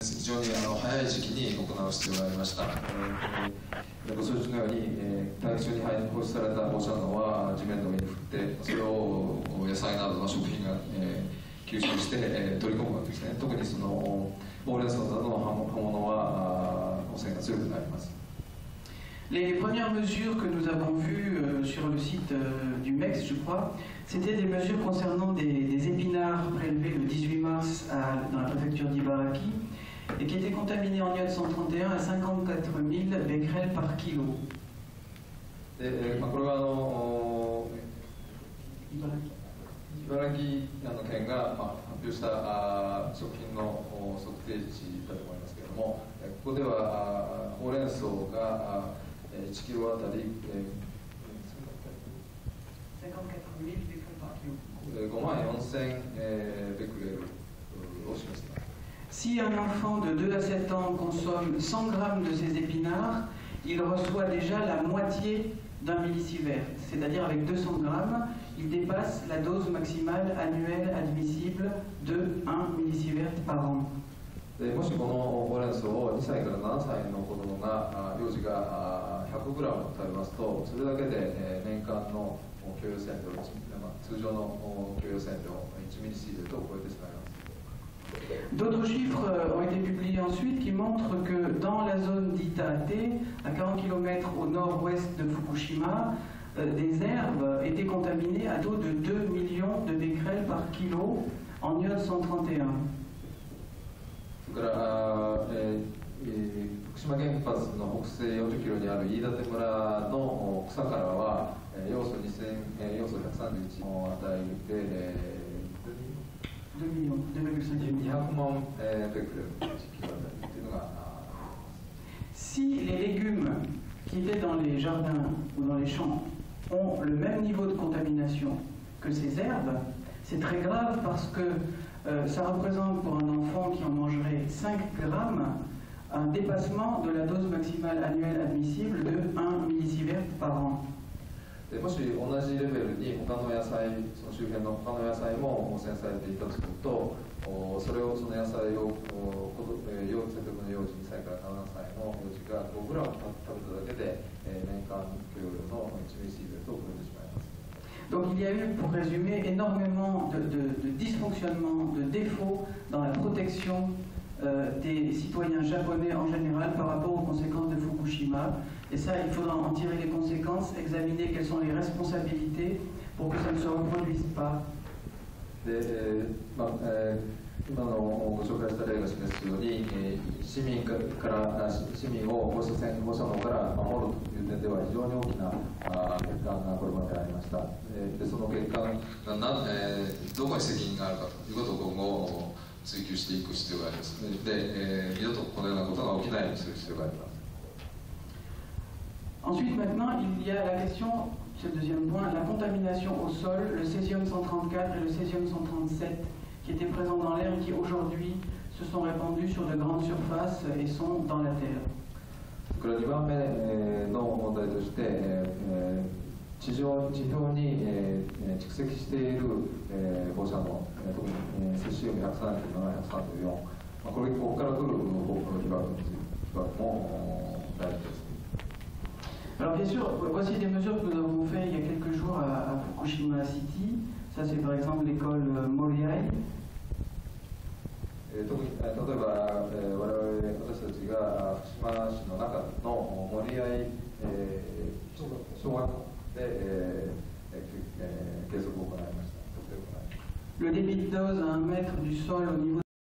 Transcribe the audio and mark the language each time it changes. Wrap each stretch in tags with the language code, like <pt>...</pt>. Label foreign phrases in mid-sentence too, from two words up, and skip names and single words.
<ja>常に早い時期に行う必要がありました。ご承知のように、大気中に放出された放射能は地面の上に降って、それを野菜などの食品が、吸収して、取り込むわけですね。特にそのほうれん草などの葉物は汚染が強くなります。</ja> <fr>Les premières mesures que nous avons vues sur le site du MEX, je crois, c'était des mesures concernant des épinards prélevés le 18 mars dans la préfecture d'Ibaraki et qui étaient contaminés en iode 131 à 54 000 becquerels par kilo.</fr> <ja>これは茨城県が発表した食品の測定値だと思いますけれども、ここではほうれん草が1キロあたり5万4000ベクレルを示しています。</ja> <fr>Si un enfant de 2 à 7 ans consomme 100 grammes de ces épinards, il reçoit déjà la moitié d'un millisievert, c'est-à-dire avec 200 grammes, il dépasse la dose maximale annuelle admissible de 1 millisievert par an.</fr> <ja>もしこのほうれん草を2歳から7歳の子供が幼児が100グラム食べますと、それだけで年間の許容線量、通常の許容線量1ミリシーベルトを超えてしまいます。</ja> <fr>D'autres chiffres ont été publiés ensuite qui montrent que dans la zone dite AT, à 40 km au nord-ouest de Fukushima, des herbes étaient contaminées à taux de 2 millions de becquerels par kilo en iode 131.</fr> <ja>それから福島原発の北西40キロにある飯舘村の草からは要素131の値で200万ベクレル1キロあたりというのが。</ja> <fr>Si les légumes qui étaient dans les jardins ou dans les champs ont le même niveau de contamination que ces herbes, c'est très grave parce que ça représente pour un enfant qui en mangerait 5 grammes un dépassement de la dose maximale annuelle admissible de 1 millisievert par an.</fr> <ja>もし同じレベルに他の野菜、その周辺の他の野菜も汚染されていたとすると、それをその野菜を先ほどの幼児2歳から7歳の幼児が5グラム食べただけで年間許容量の1ミリシーベルトを超えてしまいます。</ja> <fr>Donc il y a eu, pour résumer, énormément de dysfonctionnements, de défauts dans la protection des citoyens japonais en général par rapport aux conséquences de Fukushima. Et ça, il faudra en tirer les conséquences, examiner quelles sont les responsabilités pour que ça ne se reproduise pas.</fr> <ja>今のご紹介した例が示すように、市民を放射能から守るという点では非常に大きな欠陥がこれまでありました。でその欠陥がどこに責任があるかということを今後追求していく必要があります。で、二度とこのようなことが起きないようにする必要があります。</ja> <fr>Ensuite, maintenant, il y a la question, c'est le deuxième point, la contamination au sol, le césium 134 et le césium 137 qui étaient présents dans l'air et qui aujourd'hui se sont répandus sur de grandes surfaces et sont dans la terre.</fr> <ja>これ2番目の問題として、地表に蓄積している放射能、特にセシウム137、134、ここから来る被曝も大事です。</ja> <fr>Alors bien sûr, voici des mesures que nous avons faites il y a quelques jours à Fukushima City. Ça c'est par exemple l'école Moriai.</fr> <ja>特に例えば私たちが福島市の中の森合小学校で計測を行いました。</ja> <fr>Le débit de dose à 1 mètre du sol au niveau</fr>